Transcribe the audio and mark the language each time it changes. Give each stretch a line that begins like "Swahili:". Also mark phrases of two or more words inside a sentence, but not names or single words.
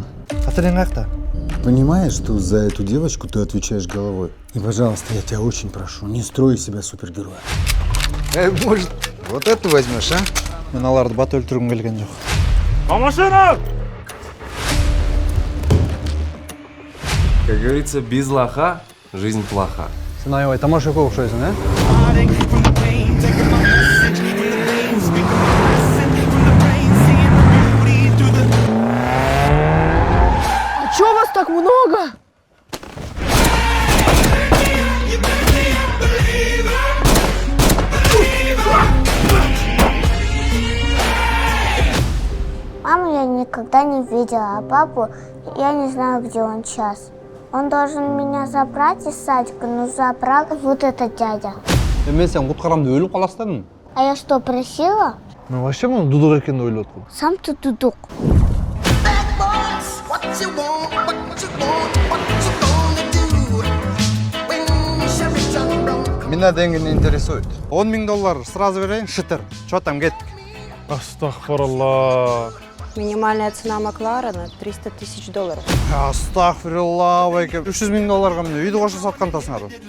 Kyrgyz: Катерин каякта?
Russian: Понимаешь, что за эту девочку ты отвечаешь головой? И, пожалуйста, я тебя очень прошу, не строй из себя супергероя. Может, вот эту возьмешь, а?
Kyrgyz: Мен аларды бат өлтүргүм келген жок.
Russian: Как говорится, без лоха жизнь плоха.
Kyrgyz: Сен аябай тамашакка окшойсуң, а?
Russian: А чё вас так много? Маму я никогда не видела, а папу я не знаю, где он сейчас. Он должен меня забрать из садика, но забрал вот этот дядя.
Kyrgyz: Мен сен куткарам деп өлүп каласың.
Russian: А я что, просила?
Kyrgyz: Мен вообще муну дудук экенин ойлоп аткам.
Russian: Сам ты дудук. Меня деньги не интересуют.
Kyrgyz: $10 000 сразу берейин, шытыр.
Russian: Чё там,
Kyrgyz: кеттик? Астагфируллах.
Russian: Минимальная цена Макларена $300 000.
Kyrgyz: Астагфируллах, байке. $300 000 эмне үйдү кошо саткан тасыңар.